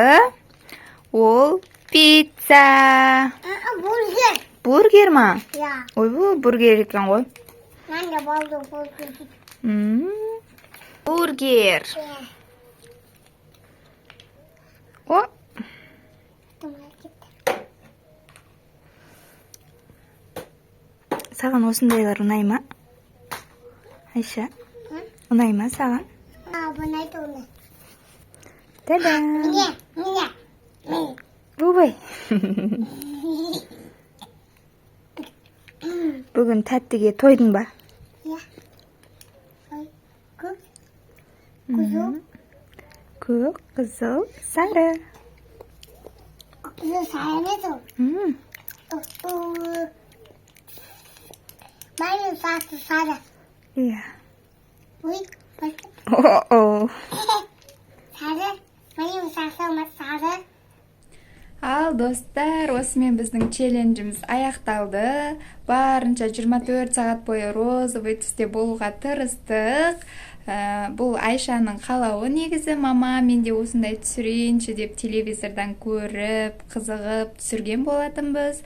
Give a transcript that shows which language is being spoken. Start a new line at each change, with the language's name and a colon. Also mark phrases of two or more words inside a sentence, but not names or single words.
Kazakh: Ол пицца.
Turkish: Burger.
Kazakh: Бургер ма?
Turkish: Ya.
Kazakh: Ой, бұл бургер екен ғой.
Turkish: Ben de baldım burger.
Kazakh: Бургер.
Turkish: Ya. О, Tamam gitti.
Kazakh: саған осындайлар ұнай ма? Айша, ұнай ма саған?
Turkish: Aa, bu neydi onu? Та-дам! Mine.
Kazakh: Бубай. Бүгін тәттіге тойдың ба?
Turkish: Ya. Ay, kız. Kuzum.
Kazakh: Көк, қызыл, сары.
Turkish: Kızın sayemez o. Benim saçı sarı.
Kazakh: Иә.
Turkish: Uy, bakın. О-о. Sarı. Benim saçım sarı.
Kazakh: Ал достар, осымен біздің челленджіміз аяқталды. Барынша 24 сағат бойы розовый түсте болуға тырыстық. Бұл Айшаның қалауы негізі. Мама, мен де осындай түсірейінші деп телевизордан көріп, қызығып түсірген болатынбыз.